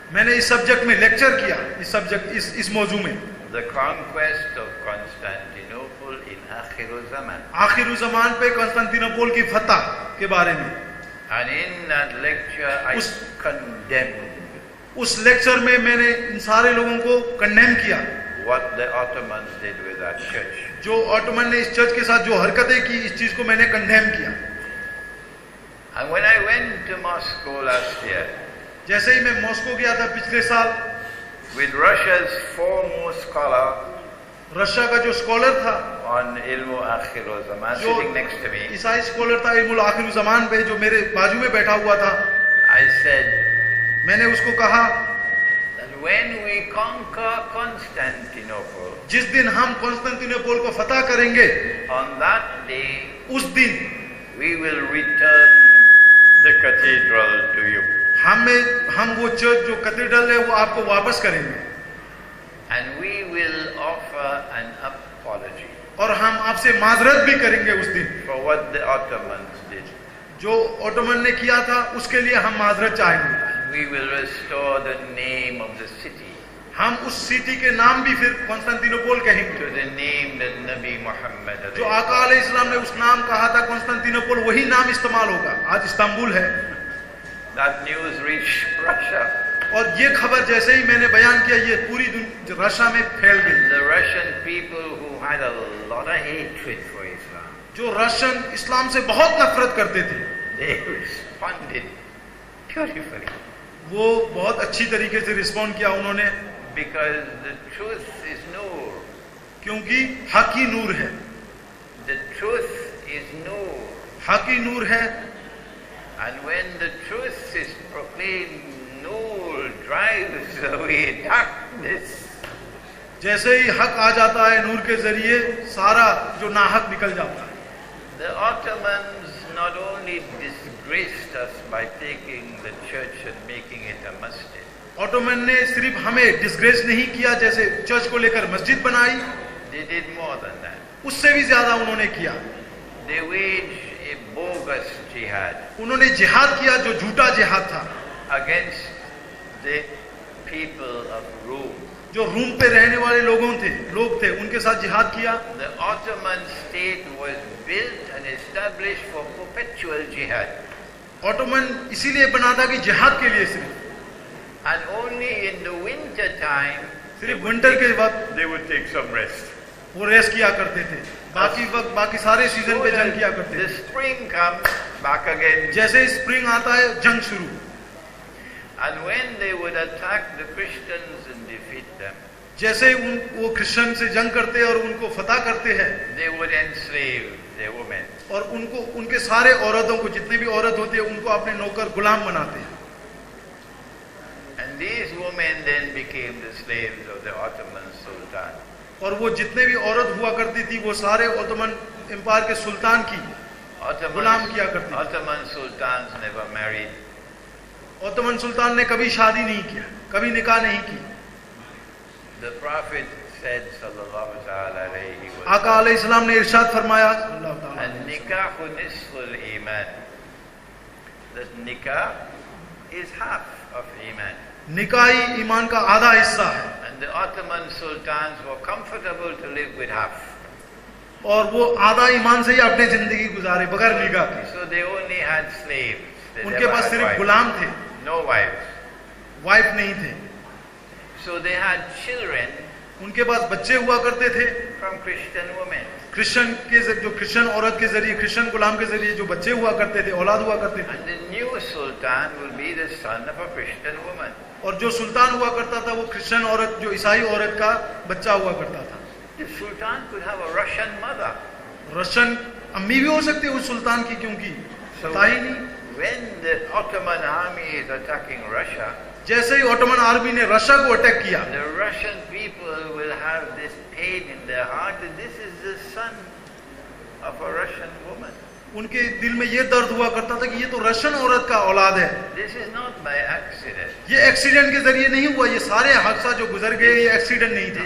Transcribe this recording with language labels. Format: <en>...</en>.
<hi>मैंने इस सब्जेक्ट में लेक्चर किया, इस मौजू में,</hi> <en>The conquest of Constantinople in Akhir Zaman.</en> <hi>आखिर ज़मान पे कॉन्स्टेंटिनोपल की फतह के बारे में।</hi> <en>And in that lecture I condemned</en> <hi>उस लेक्चर में मैंने इन सारे लोगों को कंडेम किया,</hi> <en>what the Ottomans did with that church.</en> <hi>जो ऑटोमन ने इस चर्च के साथ जो हरकतें की, इस चीज को मैंने कंडेम किया।</hi> <en>And when I went to Moscow last year,</en> <hi>जैसे ही मैं मॉस्को गया था पिछले साल,</hi> <en>with Russia's foremost scholar</en> <hi>Russia का जो स्कॉलर था,</hi> <en>on Ilmu Akhir Zaman,</en> <hi>जो</hi> <en>sitting next to me,</en> <hi>ईसाई स्कॉलर था इल्मुल आखिर ज़मान पे, जो मेरे बाजू में बैठा हुआ था,</hi> <en>I said,</en> <hi>मैंने उसको कहा,</hi> <en>that when we conquer Constantinople,</en> <hi>जिस दिन हम कॉन्स्टेंटिनोपल को फतह करेंगे,</hi> <en>on that day</en> <hi>उस दिन</hi> <en>we will return the cathedral to you.</en> <hi>हम वो चर्च जो कैथेड्रल है वो आपको वापस करेंगे,</hi> <en>And we will offer an apology</en> <hi>और हम आपसे माजरत भी करेंगे उस दिन,</hi> <en>for what the Ottomans did.</en> <hi>जो ऑटोमन ने किया था उसके लिए हम माजरत चाहेंगे।</hi> <en>We will restore the name of the city</en> <hi>हम उस सिटी के नाम भी फिर कॉन्स्टेंटिनोपल कहेंगे,</hi> <en>to the name that Nabi Muhammad</en> <hi>जो आका अलैहिस्सलाम ने उस नाम कहा था कॉन्स्टेंटिनोपल, वही नाम इस्तेमाल होगा। आज इस्तांबुल है।</hi> <en>That news reached Russia.</en> <hi>और ये खबर जैसे ही मैंने बयान किया, ये पूरी रशिया में फैल गई।</hi> <en>The Russian people who had a lot of hatred for Islam,</en> <hi>जो रशियन इस्लाम से बहुत नफरत करते थे,</hi> <en>they responded beautifully.</en> <hi>वो बहुत अच्छी तरीके से रिस्पॉन्ड किया उन्होंने,</hi> <en>Because the truth is nur.</en> <hi>क्योंकि हक ही नूर है,</hi> <en>The truth is nur.</en> <hi>हक ही नूर है।</hi> <en>And when the truth is proclaimed, nur drives away darkness.</en> <hi>जैसे ही हक आ जाता है नूर के जरिए, सारा जो नाहक निकल जाता है।</hi> <en>The Ottomans not only disgraced us by taking the church and making it a masjid.</en> <hi>Ottoman ने सिर्फ हमें डिस्ग्रेस नहीं किया, जैसे चर्च को लेकर मस्जिद बनाई,</hi> <en>They did more than that.</en> <hi>उससे भी ज्यादा उन्होंने किया।</hi> <en>They waged a bogus jihad</en> <hi>उन्होंने जिहाद किया जो झूठा जिहाद था,</hi> <en>against the people of Rome.</en> <hi>जो रूम पे रहने वाले लोग थे, उनके साथ जिहाद किया।</hi> <en>The Ottoman state was built and established for perpetual jihad.</en> <hi>Ottoman इसीलिए बना था कि जिहाद के लिए सिर्फ,</hi> <en>And only in the winter time</en> <hi>सिर्फ विंटर के वक्त</hi> <en>they would take some rest.</en> <hi>वो रेस्ट किया करते थे, बाकी वक्त बाकी सारे सीजन पे जंग किया करते</hi> <en>The</en> <hi>थे।</hi> <en>spring comes back again.</en> <hi>जैसे स्प्रिंग आता है, जंग शुरू।</hi> <en>And when they would attack the Christians and defeat them,</en> <hi>जैसे वो क्रिश्चियन से जंग करते हैं और उनको फतह करते हैं,</hi> <en>they would enslave their women.</en> <hi>और उनको उनके सारे औरतों को, जितने भी औरत होते हैं, उनको अपने नौकर गुलाम बनाते हैं।</hi> <en>And these women then became the slaves of the Ottoman Sultan.</en> <hi>और वो जितने भी औरत हुआ करती थी, वो सारे ओटोमन एम्पायर के सुल्तान की गुलाम किया करती थी।</hi> <en>Ottoman sultans never married.</en> <hi>Ottoman सुल्तान ने कभी शादी नहीं किया, कभी निकाह नहीं की।</hi> <en>The Prophet said,</en> <ar>sallallahu alayhi wa</ar> <hi>आका अलैहिस्सलाम ने इरशाद फरमाया, सल्लल्लाहु अलैहि वसल्लम,</hi> <ar>An-nikahu nisful iman.</ar> <en>That nikah is half of iman.</en> <hi>निकाह ही ईमान का आधा हिस्सा है।</hi> <en>And the Ottoman sultans were comfortable to live with half.</en> <hi>और वो आधा ईमान से ही अपनी जिंदगी गुजारे बगैर निगाह के।</hi> <en>So they only had slaves. They</en> <hi>उनके</hi> <en>never</en> <hi>पास</hi> <en>had</en> <hi>सिर्फ</hi> <en>wives.</en> <hi>गुलाम थे,</hi> <en>No wives.</en> <hi>वाइफ नहीं थे।</hi> <en>So they had children</en> <hi>उनके पास बच्चे हुआ करते थे</hi> <en>from Christian women.</en> <hi>क्रिश्चियन के जो क्रिश्चियन औरत के जरिए, क्रिश्चियन गुलाम के जरिए जो बच्चे हुआ करते थे, औलाद हुआ करते थे।</hi> <en>And the new sultan will be the son of a Christian woman.</en> <hi>और जो सुल्तान हुआ करता था वो क्रिश्चियन औरत, जो ईसाई औरत का बच्चा हुआ करता था।</hi> <en>The sultan could have a Russian mother.</en> <hi>Russian अम्मी भी हो सकती है उस सुल्तान की, क्योंकि</hi> <en>So</en> <hi>पता ही नहीं।</hi> <en>when the Ottoman army is attacking Russia,</en> <hi>जैसे ही ऑटोमन आर्मी ने रशिया को अटैक किया,</hi> <en>the Russian people will have this pain in their heart that this is the son of a Russian woman.</en> <hi>उनके दिल में ये दर्द हुआ करता था कि ये तो रशियन औरत का औलाद है।</hi> <en>This is not by accident.</en> <hi>ये एक्सीडेंट के जरिए नहीं हुआ, ये सारे हादसा जो गुजर गए ये एक्सीडेंट नहीं था,</hi>